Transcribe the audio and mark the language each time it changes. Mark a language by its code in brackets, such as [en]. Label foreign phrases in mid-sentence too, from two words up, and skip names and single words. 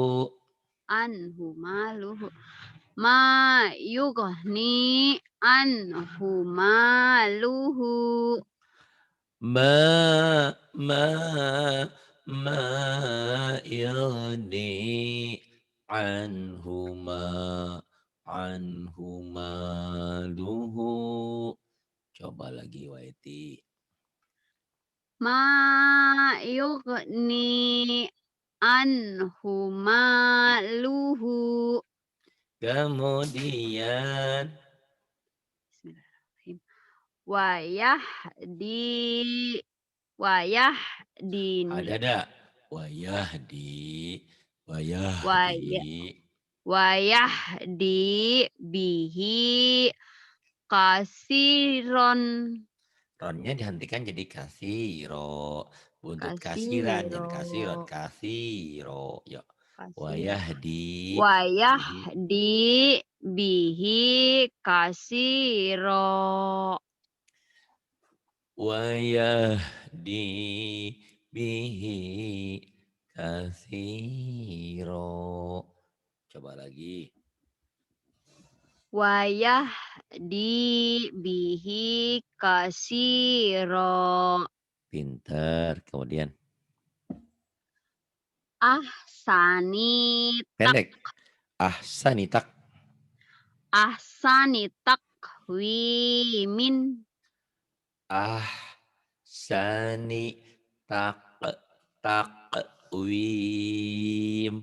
[ar] عنه ماله. ما يغني عنه ماله. ما ما يغني عنه ماله. [id] Coba lagi Waiti. [ar] ما يغني عنه ماله. [id] Kemudian [ar] Bismillahirrahmanirrahim. ويهدي و [id] ada [ar] yahdini [id] dak? Wayahdi, [ar] و يا wayahdi. ويهدي به كثيرا [id] Ronnya dihentikan jadi kasiro. Buntut kasiran jadi [ar] kasiro كثيرا. كثيرا. Yuk. kasiro Wayahdi. wa Bihi. يهدي به كثيرا. ويهدي به كثيرا. [id] Coba lagi. [ar] ويهدي به كثيرا. [id] Pinter. Kemudian Ahsani pendek. Ahsanitak. [ar] أحسن تقويم. أحسن تقويم.